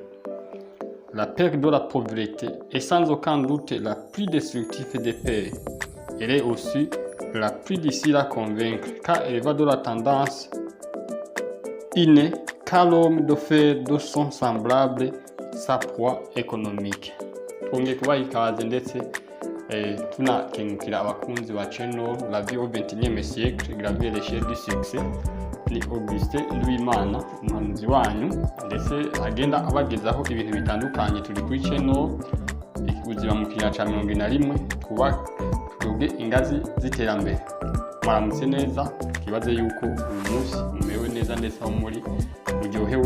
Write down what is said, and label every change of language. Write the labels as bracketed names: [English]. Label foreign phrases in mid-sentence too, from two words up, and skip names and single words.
[French] La peur de la pauvreté est sans aucun doute la plus destructive des peurs. Elle est aussi la plus difficile à convaincre car elle va de la tendance innée qu'a l'homme de faire de son semblable sa proie économique. [Kinyarwanda] Twongeye kubaha ikaze ndetse tunakengurukira abakunzi ba channel La Vie au 21e siècle Graver l'échelle du succès. Ni Augustin Nduwimana umuhanuzi wanyu ndetse agenda abagezaho ibintu bitandukanye. Turi kuri channel ubuzima mu kinyarwanda cya 21 tuvuge ingazi z'iterambere. Mwaramutse neza, kibaze yuko uyu munsi mumewe neza ndetse aho muri muryohewe.